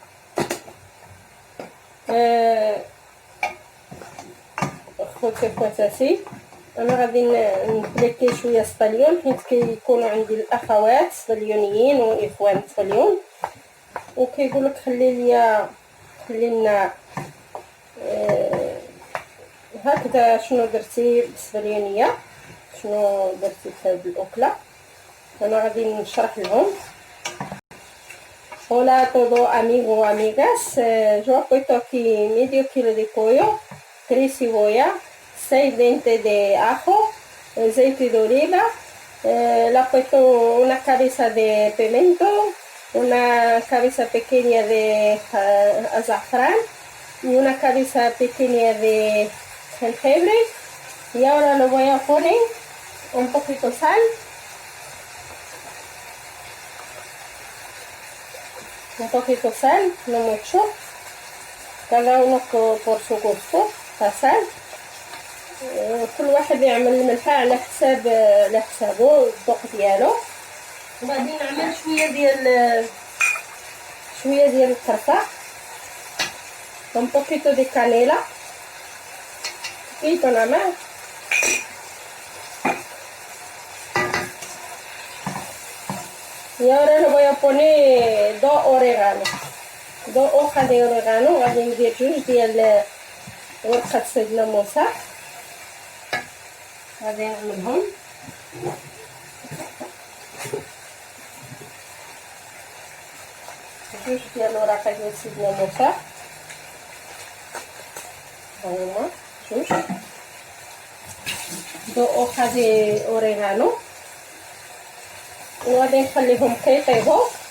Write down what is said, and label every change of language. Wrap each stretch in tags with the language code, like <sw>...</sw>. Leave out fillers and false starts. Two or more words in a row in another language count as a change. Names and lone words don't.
<ar>خوتي خواتاتي انا غادي نبليكي شويه سطاليون حيت كيكونوا عندي الاخوات سطاليونيين واخوان سطاليون وكيقول لك خلي لنا هكذا شنو درتي بالسطاليونيه، شنو درتي في هذه الاكله. انا غادي نشرح لهم.</ar> <es>Hola a todo amigos o amigas, yo he puesto aquí medio kilo de pollo, 3 cebolla, 6 dientes de ajo, aceite de oliva, le he puesto una cabeza de pimiento, una cabeza pequeña de azafrán y una cabeza pequeña de jengibre. Y ahora le voy a poner un poquito de sal, un poquito de sal, no mucho, cada uno por su gusto, la sal.</es> <ar>كل واحد يعمل الملح على حسابه الذوق ديالو. وغادي نعمل شويه ديال القرفه،</ar> <es>un poquito de canela, poquito nada más. Y ahora le voy a poner 2 orégano, 2 hojas de orégano.</es> <ar>غادي ندير جوج ديال ورقه سدنه موسى، غادي نعملهم. جوج ديال ورقه ديال سدنه موسى، هاهما جوج.</ar> <es>2 hojas de orégano</es> <ar>وغادي نخليهم كيطيبوا.</ar>